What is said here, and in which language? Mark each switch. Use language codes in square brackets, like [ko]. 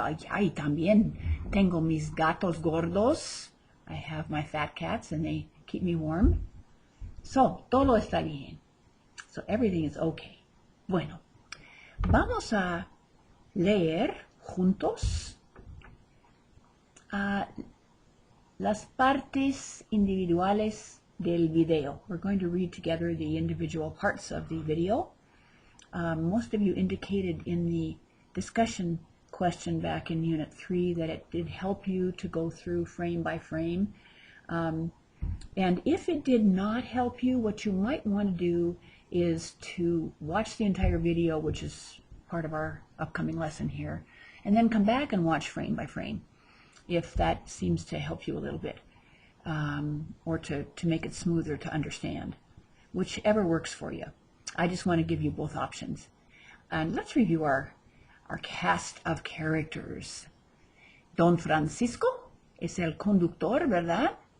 [es] Ay, también tengo mis gatos gordos. [en] I have my fat cats and they keep me warm. So, [es] todo está bien. [en] So, everything is okay. [es] Bueno, vamos a leer juntos las partes individuales del video. [en] We're going to read together the individual parts of the video. Most of you indicated in the discussion question back in Unit 3 that it did help you to go through frame by frame. And if it did not help you, what you might want to do is to watch the entire video, which is part of our upcoming lesson here, and then come back and watch frame by frame, if that seems to help you a little bit, or to make it smoother to understand, whichever works for you. I just want to give you both options. And let's review our cast of characters. [es] Don Francisco es el conductor, ¿verdad?